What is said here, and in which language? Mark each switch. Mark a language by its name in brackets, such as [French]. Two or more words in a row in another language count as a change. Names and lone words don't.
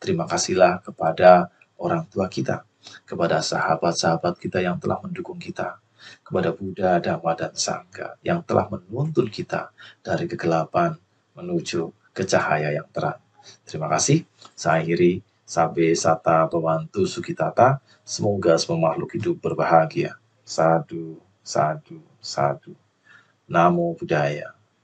[Indonesian] Terima kasihlah kepada orang tua kita. kepada sahabat-sahabat kita yang telah mendukung kita, kepada Buddha, Dhamma, dan Sangha yang telah menuntun kita dari kegelapan menuju ke cahaya yang terang. Terima kasih. Saya akhiri. [Pali] Sabe Sata Bawantu Sukitata. [Indonesian] Semoga semua makhluk hidup berbahagia. [Pali] Sadu, sadu, sadu. Namo Buddhaya.